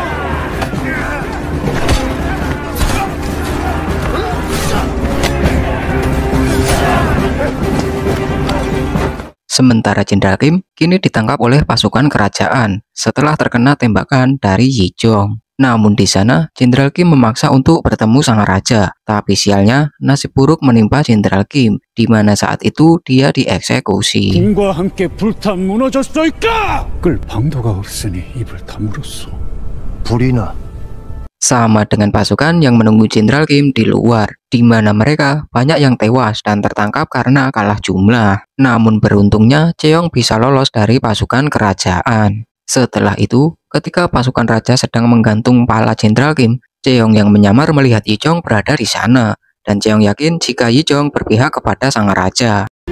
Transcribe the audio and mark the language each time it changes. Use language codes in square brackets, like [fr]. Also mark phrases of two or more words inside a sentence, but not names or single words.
[id] Sementara Jenderal Kim kini ditangkap oleh pasukan kerajaan setelah terkena tembakan dari Yichong. Namun di sana Jenderal Kim memaksa untuk bertemu sang raja, tapi sialnya nasib buruk menimpa Jenderal Kim, di mana saat itu dia dieksekusi. [ko] 과 함께 불타 무너졌소이까? 끌 방도가 없으니 입을 다물었소. 불이나 [id] Sama dengan pasukan yang menunggu Jenderal Kim di luar, di mana mereka banyak yang tewas dan tertangkap karena kalah jumlah. Namun beruntungnya Cheong bisa lolos dari pasukan kerajaan. Setelah itu, ketika pasukan raja sedang menggantung pala Jenderal Kim, Cheong yang menyamar melihat Yichong berada di sana, dan Cheong yakin jika Yichong berpihak kepada sang raja.